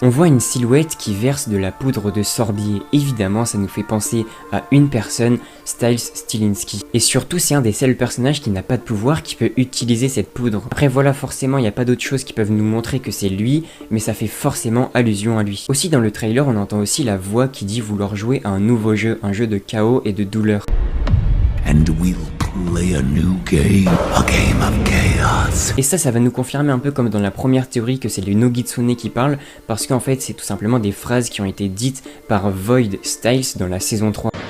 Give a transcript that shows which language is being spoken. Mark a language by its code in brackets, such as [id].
[fr] On voit une silhouette qui verse de la poudre de sorbier, évidemment ça nous fait penser à une personne, Styles Stilinski. Et surtout c'est un des seuls personnages qui n'a pas de pouvoir, qui peut utiliser cette poudre. Après voilà forcément il n'y a pas d'autres choses qui peuvent nous montrer que c'est lui, mais ça fait forcément allusion à lui. Aussi dans le trailer on entend aussi la voix qui dit vouloir jouer à un nouveau jeu, un jeu de chaos et de douleur. [en] And we'll play a new game, a game of chaos. [fr] Et ça va nous confirmer un peu comme dans la première théorie que c'est le Nogitsune qui parle, parce qu'en fait c'est tout simplement des phrases qui ont été dites par Void Styles dans la saison 3.